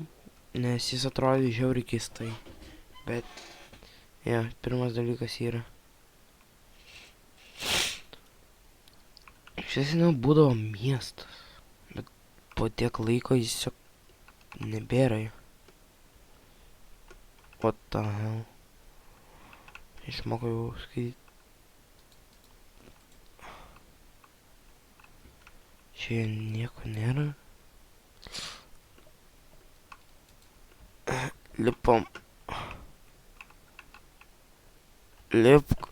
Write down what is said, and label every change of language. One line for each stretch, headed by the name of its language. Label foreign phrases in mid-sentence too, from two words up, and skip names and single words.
Lithuanian: Nes jis atrodė žiauriai keistai. Bet, ja, pirmas dalykas yra. Šis nebūdavo miestas. Bet po tiek laiko jis tiesiog nebėra jo.
English: What the hell?
Lithuanian: Išmokau jau skaityti. Čia nieko nėra. Lipam. Lipk.